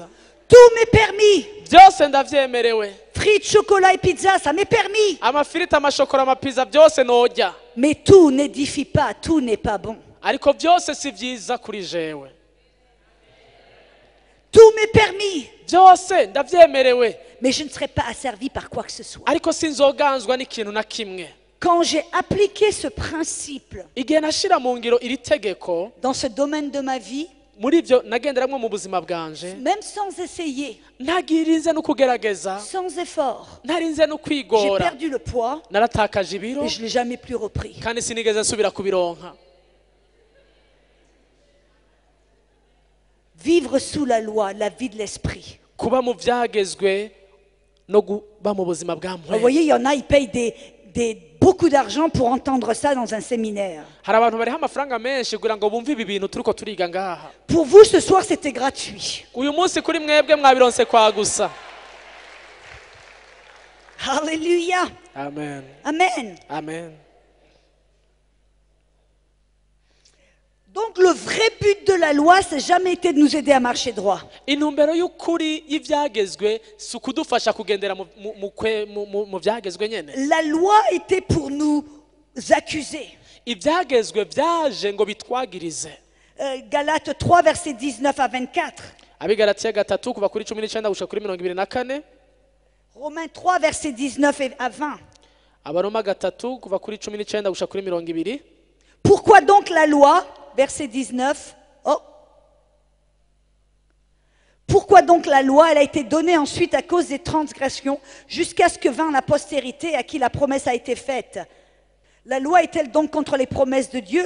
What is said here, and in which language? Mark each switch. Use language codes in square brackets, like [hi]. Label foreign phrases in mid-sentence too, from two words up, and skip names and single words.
[fr] Tout m'est permis. [rn] byose ndavyemerewe [fr] Frites, chocolat et pizza, ça m'est permis. [rn] amafiriti amashokora amapiza byose nojya [fr] Mais tout n'édifie pas, tout n'est pas bon. [rn] ariko byose si vyiza kuri jewe [fr] Tout m'est permis, [rn] byose ndavyemerewe [fr] mais je ne serai pas asservi par quoi que ce soit. [rn] ariko sinzoganzwa n'ikintu na kimwe [fr] Quand j'ai appliqué ce principe [rn] igihe nashira mu ngiro iri tegeko [fr] dans ce domaine de ma vie, [rn] muri ivyo nagenderamwo mu buzima bwanje [fr] même sans essayer, [rn] ntagirinze no kugerageza [fr] sans effort, [rn] ntarinze no [fr] j'ai [rn] kwigora [fr] perdu le poids [rn] naratakaje ibiro [fr] et je ne l'ai jamais plus repris. [rn] kandi sinigeze nsubira kubironka [fr] Vivre sous la loi, la vie de l'esprit. [rn] kuba mu vyagezwe no kuba mu buzima bwa [fr] Vous [rn] mpwemu [fr] voyez, il y en a, ils payent beaucoup d'argent pour entendre ça dans un séminaire. [rn] hari abantu bariho amafaranga menshi kugira ngo bumve ibi bintu turiko turiga ngaha [fr] Pour vous, ce soir, c'était gratuit. [rn] uyu munsi kuri mwebwe mwabironse kwa gusa [fr] Alléluia. [rn] amen [fr] Amen. [rn] amen [fr] Donc le vrai but de la loi, c'est jamais été de nous aider à marcher droit. [rn] intumbero y'ukuri y'ivyagezwe si ukudufasha kugendera mu vyagezwe nyene [fr] La loi était pour nous accuser. [rn] ivyagezwe vyaje ngo bitwagirize [fr] Galates 3, versets 19 à 24. [rn] abigalatiya 3 kuva kuri 19 gushika kuri 24 [fr] Romains 3, versets 19 à 20. [rn] abaroma 3 kuva kuri 19 gushika kuri 20. [fr] Pourquoi donc la loi, verset 19, oh. Pourquoi donc la loi, elle a été donnée ensuite à cause des transgressions, jusqu'à ce que vint la postérité à qui la promesse a été faite. La loi est-elle donc contre les promesses de Dieu?